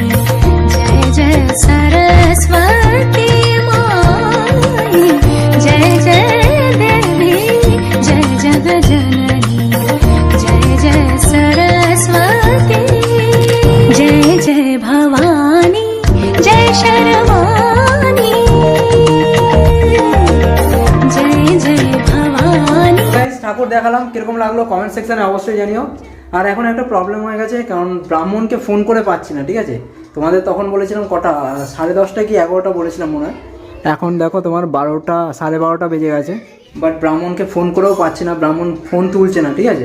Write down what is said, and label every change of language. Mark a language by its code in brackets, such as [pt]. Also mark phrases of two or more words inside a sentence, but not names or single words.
[hi] जय जय सरस्वती माई जय जय देवी जय जगजननी जय जय सरस्वती जय जय भवानी जय शर्वाणी जय जय भवानी। [bn] গাইস ঠাকুর দেখালাম, কিরকম লাগলো [en] comment section [bn] অবশ্যই জানিও। আর এখন একটা প্রবলেম হয়ে গেছে, কারণ ব্রাহ্মণকে ফোন করে পাচ্ছি না, ঠিক আছে? তোমাদের তখন বলেছিলাম কটা, 10:30 কি 11টা বলেছিলাম মনে হয়। এখন দেখো তোমার 12টা 12:30 বেজে গেছে, বাট ব্রাহ্মণকে ফোন করেও পাচ্ছি না, ব্রাহ্মণ ফোন তুলছে না, ঠিক আছে?